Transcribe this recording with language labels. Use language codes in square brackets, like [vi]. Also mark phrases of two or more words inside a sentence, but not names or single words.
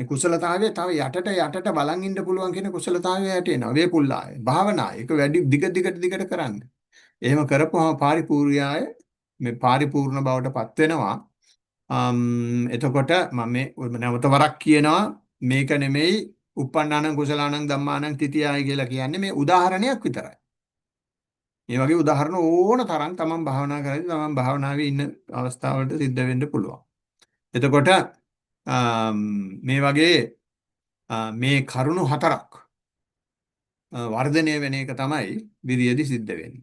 [si] මේ කුසලතාවය තව යටට බලන් ඉන්න පුළුවන් කියන කුසලතාවය ඇටේනවා. [pi] වේපුල්ලාය. භාවනාය. [si] ඒක වැඩි දිගට කරන්න. එහෙම කරපුවම පාරිපූර්ණාය මේ පාරිපූර්ණ බවට පත් වෙනවා. එතකොට මම මේ නැවත වරක් කියනවා මේක නෙමෙයි [pi] uppannānaṁ කුසලානං ධම්මානං තිතියයි [si] කියලා කියන්නේ මේ උදාහරණයක් විතරයි. මේ වගේ උදාහරණ ඕන තරම් තමන් භාවනා කරද්දී තමන් භාවනාවේ ඉන්න අවස්ථාවලට සිද්ධ වෙන්න පුළුවන්. එතකොට මේ වගේ මේ කරුණු හතරක් වර්ධනය වෙන එක තමයි විරියදි සිද්ධ වෙන්නේ.